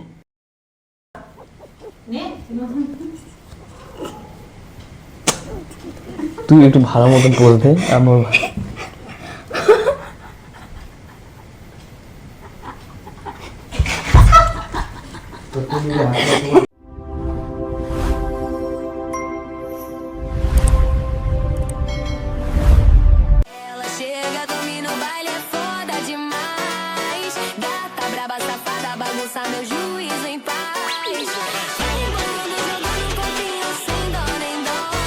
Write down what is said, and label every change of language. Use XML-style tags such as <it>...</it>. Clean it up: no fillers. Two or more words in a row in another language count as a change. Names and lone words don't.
<bn>নে, তুই একটু ভালো মতো বলতে আমার তো তুমি</bn> <pt>Ela chega, domina o baile, é foda demais. Gata, braba, safada, bagunça meu juízo em paz. Vai embolando, jogando um pouquinho sem dó nem dó.</pt>